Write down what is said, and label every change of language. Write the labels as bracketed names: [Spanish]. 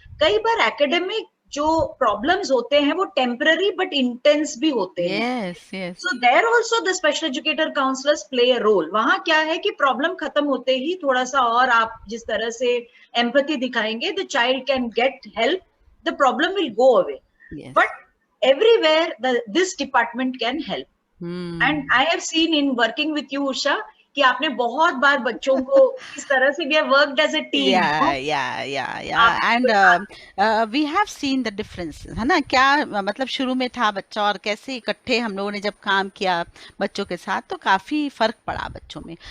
[Hindi] कई बार एकेडमिक जो प्रॉब्लम्स होते हैं वो टेम्पररी बट इंटेंस भी होते हैं। [English] Yes yes, so there also the special educator counsellors play a role. [Hindi] वहां क्या है कि प्रॉब्लम खत्म होते ही थोड़ा सा और आप जिस तरह से एम्पैथी दिखाएंगे, [English] The child can get help, the problem will go away. Yes, but everywhere this department can help. And hmm. I have seen in working with you Usha [Hindi] कि आपने बहुत बार बच्चों को इस तरह से, [English] We have worked as a team. [Hindi] आप [English] and we have seen the difference, [Hindi] है ना? क्या मतलब शुरू में था बच्चा और कैसे इकट्ठे हम लोगों ने जब काम किया बच्चों के साथ, तो काफी फर्क पड़ा बच्चों में।